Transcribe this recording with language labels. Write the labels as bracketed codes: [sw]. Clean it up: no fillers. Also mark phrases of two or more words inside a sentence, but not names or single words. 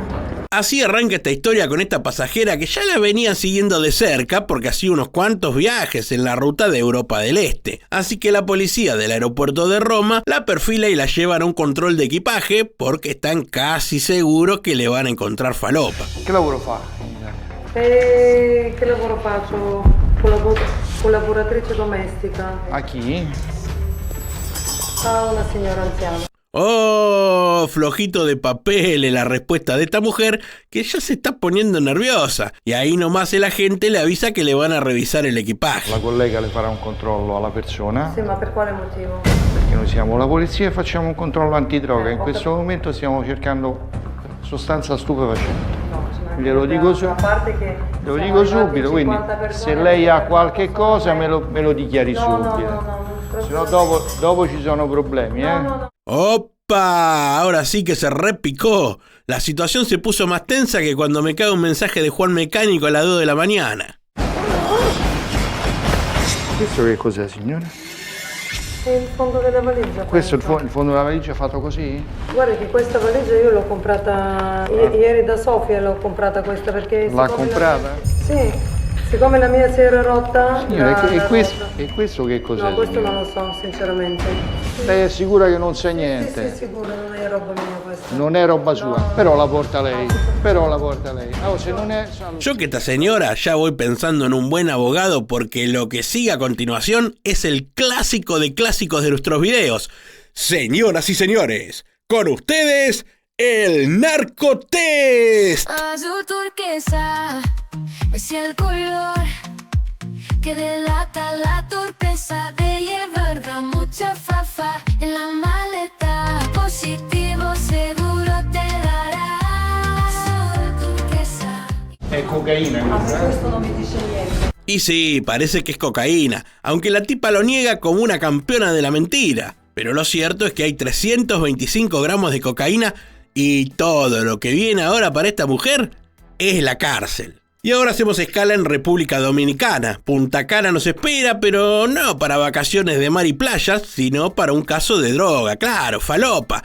[es] Así arranca esta historia con esta pasajera que ya la venían siguiendo de cerca porque hacía unos cuantos viajes en la ruta de Europa del Este. Así que la policía del aeropuerto de Roma la perfila y la llevan a un control de equipaje porque están casi seguros que le van a encontrar falopa. [it] ¿Qué laboro fa? Che lavoro faccio? Collaboratrice domestica. ¿A chi? [es] A una señora anciana. Oh, flojito de papel en la respuesta de esta mujer que ya se está poniendo nerviosa. Y ahí nomás el agente le avisa que le van a revisar el equipaje. [it] La collega le farà un controllo alla persona. Sì, ma per quale motivo? Perché noi siamo la polizia e facciamo un controllo antidroga. In questo momento stiamo cercando sostanza stupefacente. Glielo dico subito, quindi se lei ha qualche cosa me lo dichiari subito. Se no dopo ci sono problemi, [es] ¡Opa! Ahora sí que se repicó. La situación se puso más tensa que cuando me cae un mensaje de Juan Mecánico a las 2 de la mañana. [it] Questo che cos'è, signora? È il fondo della valigia. Questo è il fondo della valigia fatto così? Guarda che questa valigia io l'ho comprata ieri da Sofia, l'ho comprata questa perché... L'ha comprata? Sì. Siccome la mia si era rotta... Signora, e questo che cos'è? No, questo signora? non lo so, sinceramente. Lei è sicura che non sa niente? Sì, sicura, non è roba mia questa. Non è roba sua, no. Però la porta lei. Se non è... [es] Yo que esta señora ya voy pensando en un buen abogado porque lo que sigue a continuación es el clásico de clásicos de nuestros videos. Señoras y señores, con ustedes, el Narcotest. Azul turquesa es el color que delata la torpeza de llevar mucha fafa en la maleta. Positivo seguro te dará. Azul turquesa. [it] È cocaína. Questo non mi dice niente. [es] Y sí, parece que es cocaína, aunque la tipa lo niega como una campeona de la mentira. Pero lo cierto es que hay 325 gramos de cocaína y todo lo que viene ahora para esta mujer es la cárcel. Y ahora hacemos escala en República Dominicana. Punta Cana nos espera, pero no para vacaciones de mar y playas, sino para un caso de droga, claro, falopa.